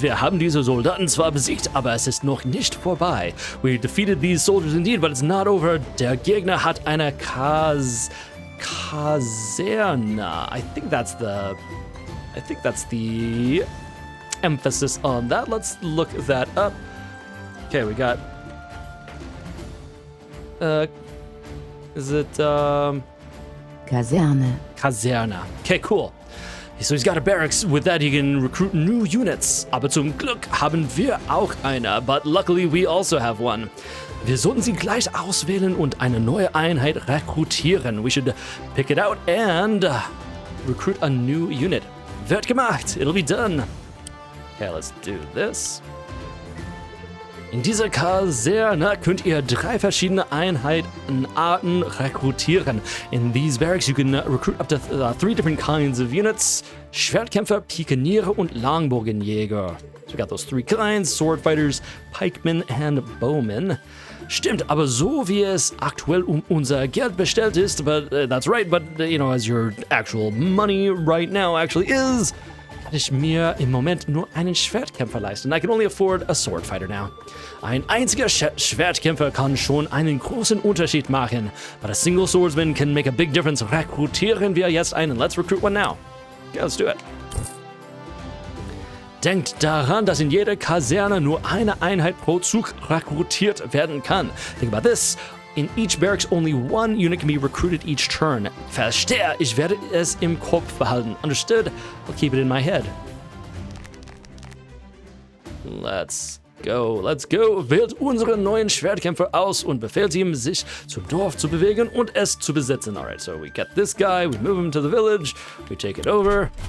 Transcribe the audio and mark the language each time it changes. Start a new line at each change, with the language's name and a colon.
German: Wir haben diese Soldaten zwar besiegt, aber es ist noch nicht vorbei.
English: We defeated these soldiers indeed, but it's not over.
German: Der Gegner hat eine Kaserne.
English: I think that's the emphasis on that. Let's look that up. Okay, we got is it
German: Kaserne.
English: Kaserne. Okay, cool. So he's got a barracks. With that, he can recruit new units.
German: Aber zum Glück haben wir auch eine.
English: But luckily, we also have one.
German: Wir sollten sie gleich auswählen und eine neue Einheit rekrutieren.
English: We should pick it out and recruit a new unit.
German: Wird gemacht.
English: It'll be done. Okay, let's do this.
German: In dieser Kaserne könnt ihr 3 verschiedene Einheitenarten rekrutieren.
English: In these barracks you can recruit up to 3 different kinds of units.
German: Schwertkämpfer, Pikeniere und Langbogenjäger.
English: So we got those 3 kinds, sword fighters, pikemen and bowmen.
German: Stimmt, aber so wie es aktuell unser Geld bestellt ist,
English: but that's right, but as your actual money right now actually is,
German: kann ich mir im Moment nur einen Schwertkämpfer leisten.
English: I can only afford a sword fighter now.
German: Ein einziger Schwertkämpfer kann schon einen großen Unterschied machen,
English: but a single swordsman can make a big difference.
German: Rekrutieren wir jetzt einen.
English: Let's recruit one now. Okay, let's do it.
German: Denkt daran, dass in jeder Kaserne nur eine Einheit pro Zug rekrutiert werden kann.
English: Think about this. In each barracks, only one unit can be recruited each turn.
German: Verstehe, ich werde es im Kopf behalten.
English: Understood? I'll keep it in my head. Let's go.
German: Wählt unsere neuen Schwertkämpfer aus und befehlt ihm, sich zum Dorf zu bewegen und es zu besitzen.
English: Alright, so we get this guy, we move him to the village, we take it over.